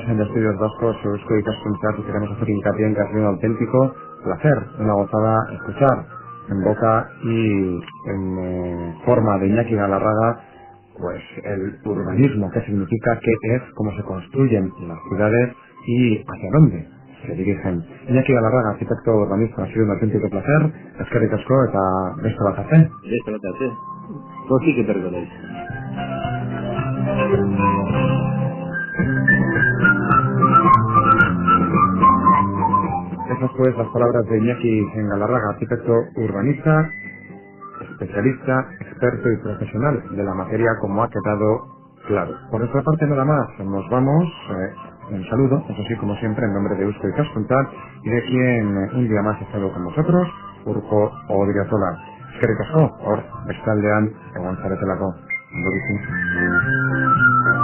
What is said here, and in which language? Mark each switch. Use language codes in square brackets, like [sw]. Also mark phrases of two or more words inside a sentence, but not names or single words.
[es] de Estudios Vascos Eusko Ikaskuntza queremos hacer hincapié en que ha sido un auténtico placer, una gozada escuchar en boca y en forma de Iñaki Galarraga pues el urbanismo, qué significa, qué es, cómo se construyen las ciudades y hacia dónde se dirigen. Iñaki Galarraga, arquitecto urbanista, ha sido un auténtico placer. [eu] Eskerrik asko eta beste bat arte. Beste bat arte. [es] Pues sí que perdonéis. Esas pues las palabras de Iñaki Galarraga, arquitecto urbanista, especialista, experto y profesional de la materia, como ha quedado claro. Por nuestra parte nada más, nos vamos, un saludo, eso sí, como siempre, en nombre de Eusko Ikaskuntza y de quien un día más ha estado con vosotros, Urko Odriozola. [eu] Eskerrik asko, hor, bestaldean, egon zaretelako. Ondo bizi.